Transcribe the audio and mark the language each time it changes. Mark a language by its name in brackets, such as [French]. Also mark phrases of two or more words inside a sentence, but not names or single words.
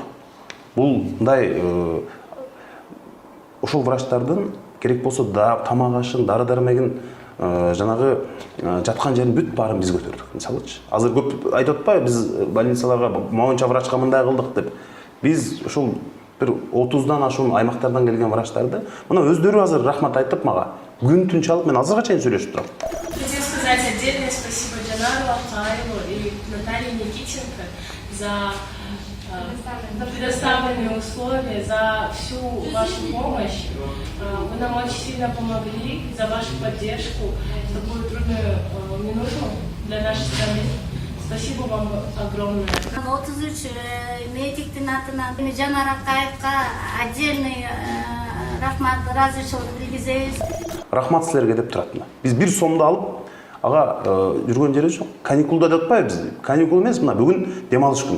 [Kyrgyz] Бул мындай ошол врачтардын керек болсо тамак ашын, дары дармегин жанагы жаткан жерин бүт баарын биз көтөрдүк. Мисалычы, азыр көп айтып атпайбы биз больницаларга моюнча врачка мындай кылдык деп. Биз ошол бир 30дан ашуун аймактардан келген врачтарды мына өздөрү азыр рахмат айтып мага күн түн чалып мен азырга чейин сүйлөшүп турам. [Russian] Хотел сказать отдельное спасибо Джанару Акаеву и Наталье Никитенко за предоставленные условия, за всю вашу помощь. Вы нам очень сильно помогли, за вашу поддержку в такую трудную минуту для нашей страны. Спасибо вам огромное. [Kyrgyz] 33 медиктин атынан Жанар Акаевка отдельный рахмат, ыраазычылык билгизебиз. Рахмат силерге деп турат. Биз бир сомду алып, ага жүргөн жери жок. Каникулда деп атпайбы биз. Каникул эмес, мына бүгүн дем алыш күн.